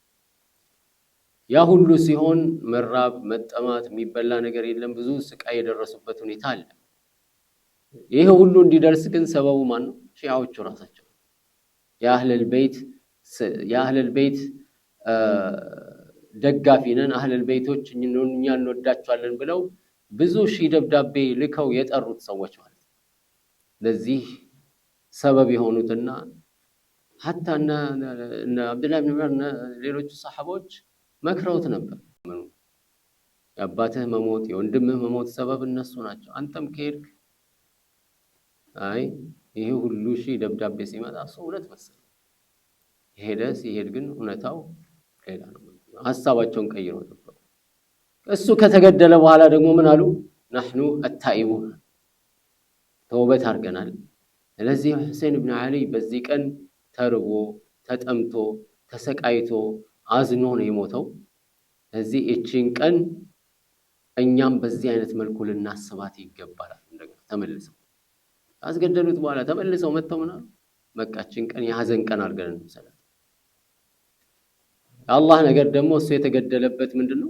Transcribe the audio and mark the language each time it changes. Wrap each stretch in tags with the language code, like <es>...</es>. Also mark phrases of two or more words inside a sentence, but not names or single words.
<am>ያ ሁሉ ሲሆን መራብ መጠማት የሚበላ ነገር የለም ብዙ ስቃይ የደረሱበት ሁኔታ አለ ይሄ ሁሉ እንዲደርስ ግን ሰበቡ ማን ነው ሺዓዎቹ ራሳቸው የአህለል ቤት ደጋፊ ነን አህለል ቤቶች እኛ እንወዳቸዋለን ብለው ብዙ ሺህ ደብዳቤ ልከው የጠሩት ሰዎች ማለት ለዚህ ሰበብ የሆኑትና</am> <ar>حتى ان عبد الله بن عمر</ar> <am>ሌሎች ሰሃቦች መክረውት ነበር ያባትህ መሞት የወንድምህ መሞት ሰበብ እነሱ ናቸው አንተም ከሄድክ አይ ይሄ ሁሉ ሺህ ደብዳቤ ሲመጣ ሰው ሁለት መሰለ ሲሄድ ግን እውነታው ሌላ ነው ሐሳባቸውን ቀይረው ነበር እሱ ከተገደለ በኋላ ደግሞ ምን አሉ</am> <ar>نحن التائبون</ar> <am>ተውበት አርገናል ስለዚህ ሁሴን ኢብኑ አሊ በዚህ ቀን ተርቦ ተጠምቶ ተሰቃይቶ አዝኖ ነው የሞተው። እዚህ እቺን ቀን እኛም በዚህ አይነት መልኩ ልናስባት ይገባል። እንደገና ተመልሰው አስገደሉት በኋላ ተመልሰው መተው ምናሉ መቃችን ቀን የሐዘን ቀን አድርገን እንሰላት። አላህ ነገር ደግሞ እሱ የተገደለበት ምንድነው?</am>